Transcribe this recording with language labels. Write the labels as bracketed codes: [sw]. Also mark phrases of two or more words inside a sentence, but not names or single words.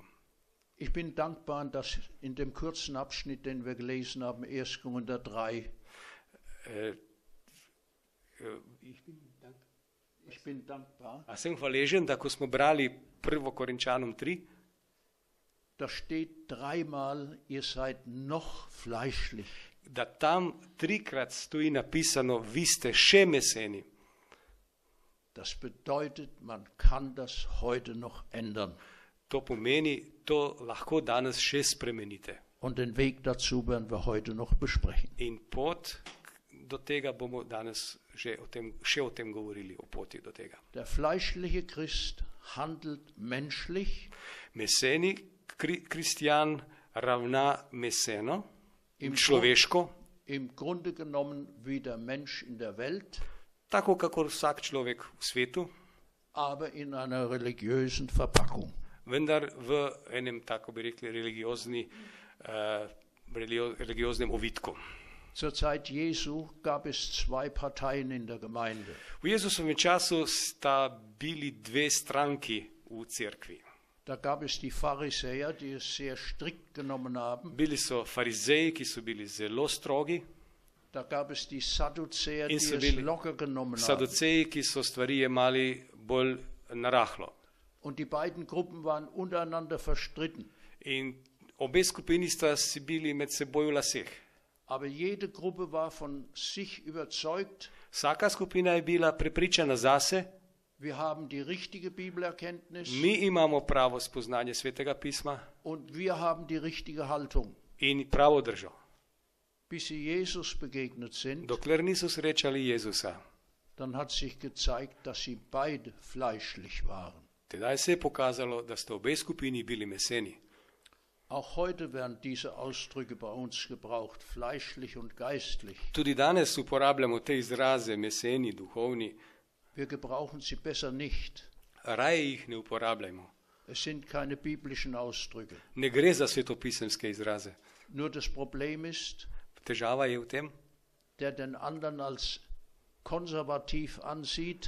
[de] Ich bin dankbar, dass in dem kurzen Abschnitt, den wir gelesen haben, 1. Korinther 3, ich bin dankbar, [sl] A sem hvaležen, da ko smo brali 1. Korinčanom 3, [de] da steht dreimal, ihr seid noch fleischlich. [sl] da tam 3-krat stoji napisano: vi ste še meseni. [de] Das bedeutet, man kann das heute noch ändern. [sl] To pomeni, to lahko danes še spremenite. [de] Und den Weg dazu werden wir heute noch besprechen. [sl] In pot do tega bomo danes še o tem govorili, o poti do tega. [de] Der fleischliche Christ handelt menschlich, [sl] Meseni kristjan ravna meseno, [de] Im [sl] človeško, [de] im Grunde genommen wie der Mensch in der Welt, [sl] tako kakor vsak človek v svetu, [de] aber in einer religiösen Verpackung. [sl] vendar v enem, tako bi rekli, religioznem ovitku. [de] Zur Zeit Jesu gab es 2 Parteien in der Gemeinde. [sl] V Jezusovem času sta bili 2 stranki v cerkvi. [de] Da gab es die Pharisäer, die es sehr strikt genommen haben. [sl] Bili so farizeji, ki so bili zelo strogi, [de] Da gab es die Sadduzäer, die [sl] In so [de] es [sl] bili [de] locker genommen haben. [sl] saduceji, ki so stvari jemali bolj narahlo. [de] Und die beiden Gruppen waren untereinander verstritten. [sl] In obe skupini sta si bili med seboj v laseh. [de] Aber jede Gruppe war von sich überzeugt, [sl] Vsaka skupina je bila prepričana zase, [de] wir haben die richtige Bibelerkenntnis [sl] mi imamo pravo spoznanje Svetega pisma [de] und wir haben die richtige Haltung. [sl] in pravo držo. [de] Bis sie Jesus begegnet sind, [sl] Dokler niso srečali Jezusa, [de] dann hat sich gezeigt, dass sie beide fleischlich waren. [sl] tedaj se je pokazalo, da sta obe skupini bili meseni. [de] Auch heute werden diese Ausdrücke bei uns gebraucht, fleischlich und geistlich. [sl] Tudi danes uporabljamo te izraze meseni, duhovni, [de] Wir gebrauchen sie besser nicht. [sl] raje jih ne uporabljajmo. [de] Es sind keine biblischen Ausdrücke. [sl] Ne gre za svetopisemske izraze. [de] Nur das Problem ist, [sl] Težava je v tem, [de] der den anderen als konservativ ansieht,